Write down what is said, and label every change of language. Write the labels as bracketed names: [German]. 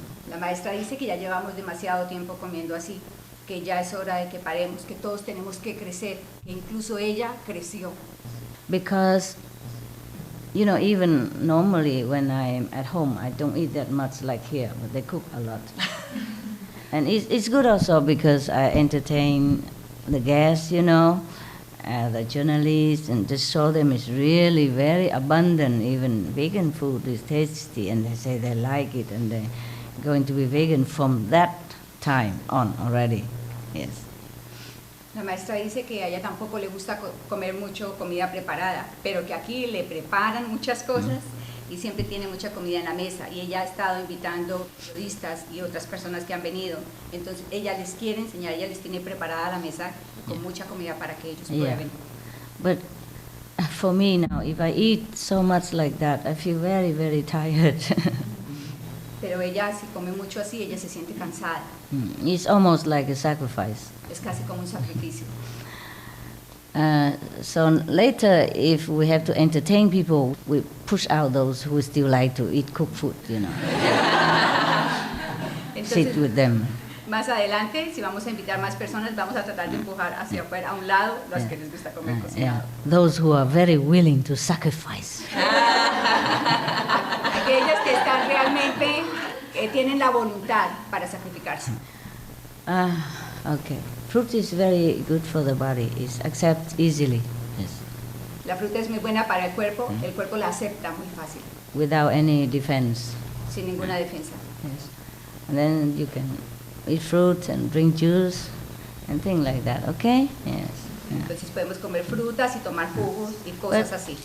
[Spanish] La maestra dice que ya llevamos demasiado tiempo comiendo así, que ya es hora de que paremos, que todos tenemos que crecer, que incluso ella creció. [English] Because, you know, even normally when I'm at home, I don't eat that much like here, but they cook a lot. And it's good also because I entertain the guests, you know, the journalists, and just show them it's really very abundant. Even vegan food is tasty, and they say they like it, and they're going to be vegan from that time on already. Yes. [Spanish] La maestra dice que a ella tampoco le gusta comer mucho comida preparada, pero que aquí le preparan muchas cosas y siempre tiene mucha comida en la mesa. Y ella ha estado invitando periodistas y otras personas que han venido. Entonces ella les quiere enseñar, ella les tiene preparada la mesa con mucha comida para que ellos prueben. [English] But for me now, if I eat so much like that, I feel very, very tired. [Spanish] Pero ella, si come mucho así, ella se siente cansada. [English] It's almost like a sacrifice. [Spanish] Es casi como un sacrificio. [English] So later, if we have to entertain people, we push out those who still like to eat cooked food, you know. Sit [Spanish] Entonces, [English] with them. [Spanish] más adelante, si vamos a invitar más personas, vamos a tratar de empujar hacia afuera, a un lado, los que les gusta comer cocinado. [English] Those who are very willing to sacrifice. [Spanish] Aquellos que están realmente, tienen la voluntad para sacrificarse. [English] Okay. Fruit is very good for the body. It's accepted easily. Yes. [Spanish] La fruta es muy buena para el cuerpo la acepta muy fácil, [English] Without any defense. [Spanish] sin ninguna defensa. [English] Yes. And then you can eat fruit and drink juice and things like that. Okay? Yes. Yeah. [Spanish] Entonces podemos comer frutas y tomar jugos y cosas así.